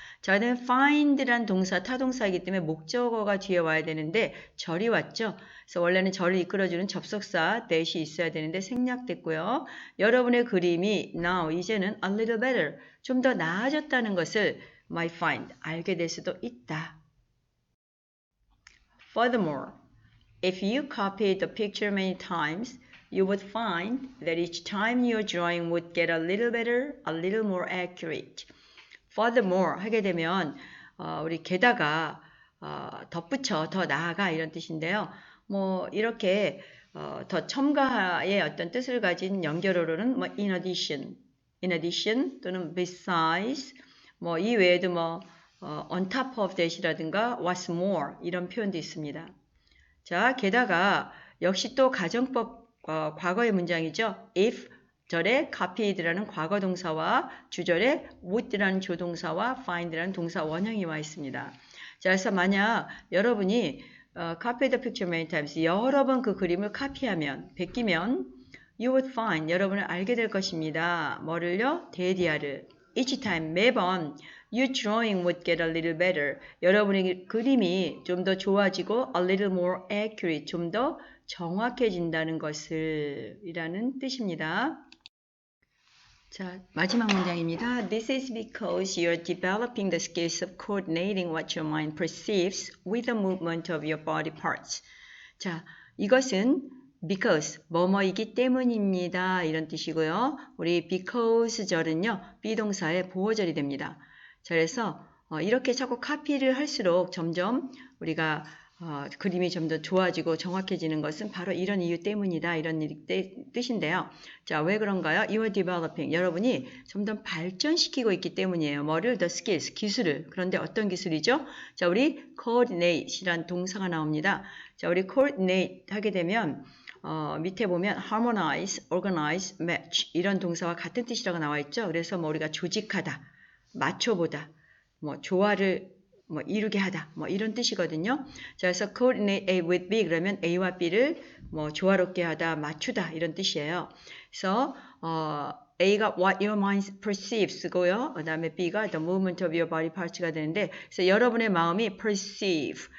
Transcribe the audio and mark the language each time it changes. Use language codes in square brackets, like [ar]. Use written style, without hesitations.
[ko] 자, 그다음에 find란 동사 타동사이기 때문에 목적어가 뒤에 와야 되는데 절이 왔죠. 그래서 원래는 절을 이끌어주는 접속사 that이 있어야 되는데 생략됐고요. 여러분의 그림이 now 이제는 [en] a little better, [ko] 좀 더 나아졌다는 것을 [en] might find, [ko] 알게 될 수도 있다. [en] Furthermore, if you copied the picture many times, you would find that each time your drawing would get a little better, a little more accurate. [ko] Furthermore 하게 되면 우리 게다가 덧붙여, 더 나아가 이런 뜻인데요. 이렇게 더 첨가의 어떤 뜻을 가진 연결어로는 [en] in addition [ko] 또는 besides, 이 외에도 [en] on top of that [ko] 이라든가 [en] what's more [ko] 이런 표현도 있습니다. 자, 게다가 역시 또 가정법 과거의 문장이죠. if 절에 copied라는 과거 동사와 주절에 would라는 조동사와 find라는 동사 원형이 와 있습니다. 자, 그래서 만약 여러분이 [en] copy the picture many times, [ko] 여러 번 그 그림을 카피하면, 베끼면 [en] you would find, [ko] 여러분을 알게 될 것입니다. 뭐를요? 데디아를. [en] each time, [ko] 매번 [en] your drawing would get a little better. [ko] 여러분의 그림이 좀 더 좋아지고 [en] a little more accurate, [ko] 좀 더 정확해진다는 것을 이라는 뜻입니다. 자, 마지막 문장입니다. [en] This is because you're developing the skills of coordinating what your mind perceives with the movement of your body parts. [ko] 자, 이것은 because, 뭐뭐이기 때문입니다. 이런 뜻이고요. 우리 because 절은요, 비동사의 보어절이 됩니다. 자, 그래서 이렇게 자꾸 카피를 할수록 점점 우리가 그림이 좀 더 좋아지고 정확해지는 것은 바로 이런 이유 때문이다. 이런 뜻인데요. 자, 왜 그런가요? [en] You are developing. [ko] 여러분이 점점 발전시키고 있기 때문이에요. 뭐를? [en] The skills, [ko] 기술을. 그런데 어떤 기술이죠? 자, 우리 coordinate이란 동사가 나옵니다. 자, 우리 coordinate 하게 되면 밑에 보면 harmonize, organize, match 이런 동사와 같은 뜻이라고 나와 있죠. 그래서 우리가 조직하다, 맞춰보다, 조화를 이루게 하다, 이런 뜻이거든요. 자, 그래서 [en] coordinate A with B [ko] 그러면 A와 B를 조화롭게 하다, 맞추다 이런 뜻이에요. 그래서 A가 [en] what your mind perceives [ko] 고요. 그 다음에 B가 [en] the movement of your body parts [ko] 가 되는데, 그래서 여러분의 마음이 perceive.